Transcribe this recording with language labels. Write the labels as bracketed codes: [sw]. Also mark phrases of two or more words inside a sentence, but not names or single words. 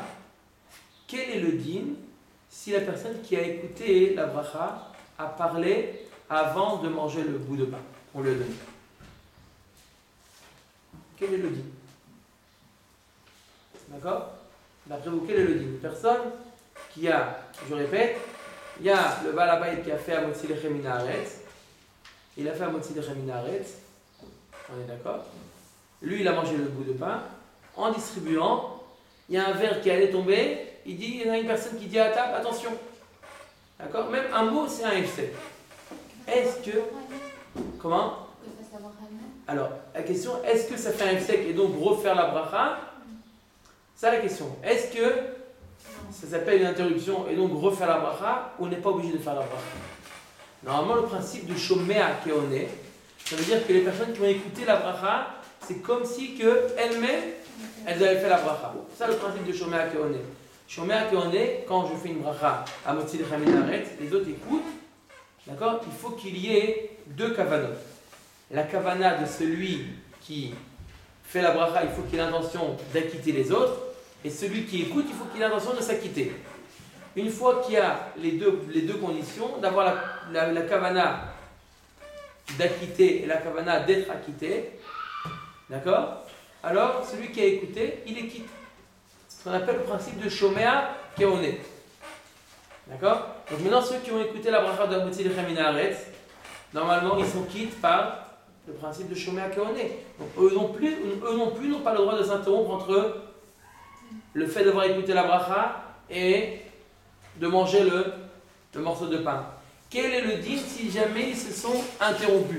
[fr] Quel est le din si la personne qui a écouté la bracha a parlé avant de manger le bout de pain qu'on lui a donné? Quel est le din? D'accord? D'après vous, quel est le din? Une personne qui a, je répète, il y a le Balabay qui a fait [he] המוציא לחם מן הארץ. [fr] Il a fait [he] המוציא לחם מן הארץ. [fr] On est d'accord? Lui, il a mangé le bout de pain. En distribuant, il y a un verre qui allait tomber. Il dit, il y en a une personne qui dit à table, attention. D'accord? Même un mot, c'est un FC. Est-ce que... Comment? Alors, la question, est-ce que ça fait un efsek et donc refaire la bracha? C'est la question. Est-ce que ça s'appelle une interruption et donc refaire la bracha ou on n'est pas obligé de faire la bracha? Normalement, le principe de [he] שומע כעונה, [fr] ça veut dire que les personnes qui ont écouté la bracha, c'est comme si elles-mêmes, elles avaient fait la bracha. C'est ça le principe de [he] שומע כעונה. שומע כעונה, [fr] quand je fais une bracha à [he] מוציא לחם מן הארץ, [fr] les autres écoutent, d'accord? Il faut qu'il y ait deux kavanot. La kavana de celui qui fait la bracha, il faut qu'il ait l'intention d'acquitter les autres. Et celui qui écoute, il faut qu'il ait l'intention de s'acquitter. Une fois qu'il y a les deux conditions, d'avoir la kavana d'acquitter et la kavana d'être acquitté, d'accord? Alors, celui qui a écouté, il est quitte. Ce qu'on appelle le principe de [he] שומע כעונה. [fr] D'accord? Donc maintenant, ceux qui ont écouté la bracha de [he] המוציא לחם מן הארץ, [fr] normalement, ils sont quittes par le principe de [he] שומע כעונה. [fr] Donc eux non plus n'ont pas le droit de s'interrompre entre le fait d'avoir écouté la bracha et de manger le morceau de pain. Quel est le din si jamais ils se sont interrompus?